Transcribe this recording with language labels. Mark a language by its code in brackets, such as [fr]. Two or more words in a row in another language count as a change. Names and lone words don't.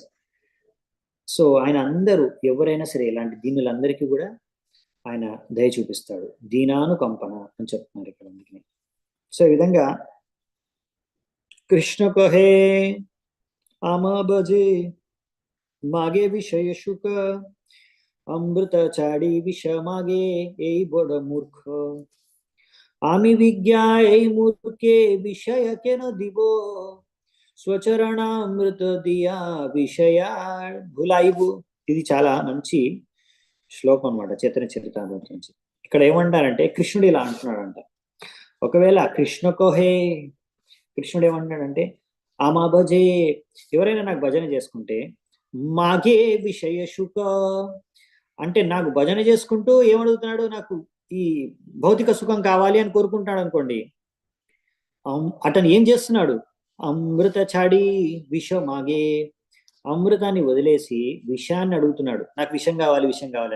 [te] సో ఆయన అందరూ ఎవరైనా సరే ఇలాంటి దీనులందరికీ కూడా ఆయన దయ చూపిస్తాడు, దీనానుకంపన అని చెప్తున్నారు ఇక్కడ. అందుకని సో ఈ విధంగా [bn] কৃষ্ণ কহে আমা ভজে মাগে বিষয় সুখ অমৃত চাড়ি বিষ মাগে এই বড় মূর্খ, আমি বিজ্ঞা এই মূর্খে বিষয় কেন দিব, স্বচরণামৃত দিয়া বিষয়ার ভুলাইবু. [te] ఇది చాలా మంచి శ్లోకం అన్నమాట చైతన్య చరితామృతం నుంచి. ఇక్కడ ఏమంటారంటే కృష్ణుడు ఇలా అంటున్నాడంట, ఒకవేళ కృష్ణకోహే, కృష్ణుడు ఏమంటున్నాడంటే [bn] আমা ভজে, [te] ఎవరైనా నాకు భజన చేసుకుంటే, [bn] মাগে বিষয় সুখ, [te] అంటే నాకు భజన చేసుకుంటూ ఏమడుగుతున్నాడు, నాకు ఈ భౌతిక సుఖం కావాలి అని కోరుకుంటాడు అనుకోండి, అతను ఏం చేస్తున్నాడు, [bn] অমৃত ছাড়ি বিষ মাগে, [te] అమృతాన్ని వదిలేసి విషాన్ని అడుగుతున్నాడు, నాకు విషం కావాలి, విషం కావాలని.